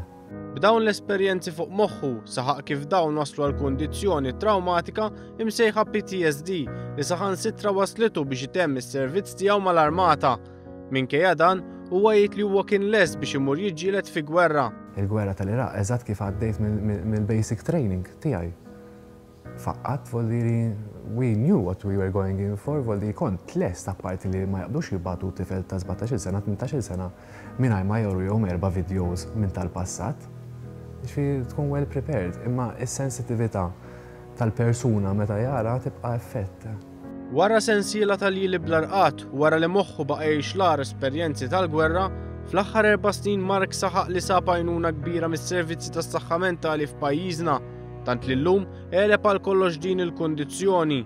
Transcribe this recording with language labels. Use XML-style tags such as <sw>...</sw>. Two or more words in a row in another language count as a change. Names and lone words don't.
<mt>B'dawn l-esperjenzi fuq moħħu saħaq kif dawn waslu għal kundizzjoni traumatika imsejħa PTSD li saħansitra waslitu biex itemm is-servizz tiegħu mal-Armata. Minkejja dan huwa jgħid li huwa kien lest biex imur jiġġieled fi gwerra. Il-gwerra tal-Iraq eżatt kif għaddejt mill-</mt> <en>basic training</en> <mt>tiegħi. Faqqat voldiri</mt> <en>we knew what we were going in for,</en> <mt>voldiri kont lest apparti li ma jaqbdux jibbatu tifel ta' 17 sena, 18 sena mingħajr ma jurihom 4 videos minn tal-passat. Ġifieri tkun</mt> <en>well prepared,</en> <mt>imma is-sensitività tal-persuna meta jara tibqa' effett. Wara sensiela tal-jili bl-arqat, wara li moħħu baqa' jgħix l-agħar esperjenzi tal-gwerra, fl-aħħar 4 snin Mark saħaq li sab għajnuna kbira mis-servizzi tas-saħħa mentali f'pajjiżna, tant li llum għeleb għal kollox din il-kundizzjoni.</mt>